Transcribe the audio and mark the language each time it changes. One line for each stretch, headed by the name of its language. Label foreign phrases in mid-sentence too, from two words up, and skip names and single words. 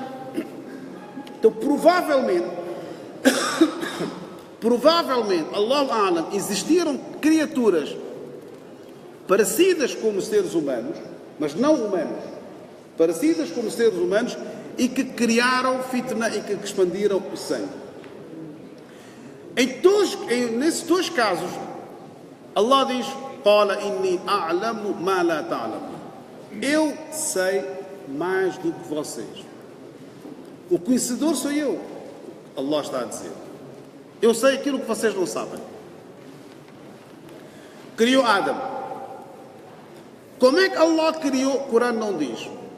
Portuguese: Então, provavelmente,
Arabic: الله أعلم,
Portuguese: existiram criaturas parecidas como seres humanos, mas não humanos, parecidas como seres humanos, e que criaram fitna e que expandiram o sangue. Nesses dois casos, Allah diz,
Arabic: قَالَ إِنِّي أَعْلَمُ مَا لَا تَعْلَمُ.
Portuguese: Eu sei mais do que vocês. O conhecedor sou eu, Allah está a dizer. Eu sei aquilo que vocês não sabem. Criou Adam. Como é que Allah criou? O Corão não diz.